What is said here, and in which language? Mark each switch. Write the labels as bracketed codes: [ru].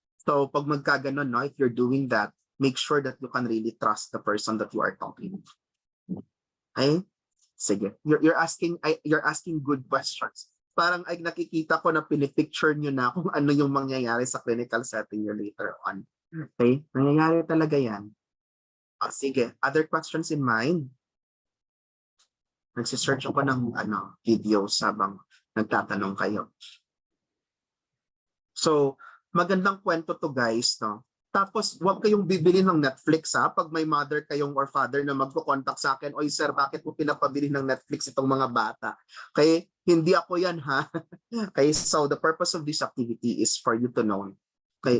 [en] So, [tl] pag magkaganon, [en] no, if you're doing that, make sure that you can really trust the person that you are talking to. Okay? Sige. You're asking good questions. [tl] Parang ay nakikita ko na pinipicture nyo na kung ano yung mangyayari sa clinical setting nyo later on. Okay? Nangyayari talaga yan. Sige. [en] Other questions in mind? [tl] Nagsisearch ako ng videos habang nagtatanong kayo. So, magandang kwento to guys, no? Tapos, huwag kayong bibili ng Netflix ha. Pag may mother kayong or father na magko-contact sa akin, oy sir, bakit mo pinapabili ng Netflix itong mga bata? Okay? Hindi ako yan ha. Okay? [en] So, the purpose of this activity is for you to know. Okay?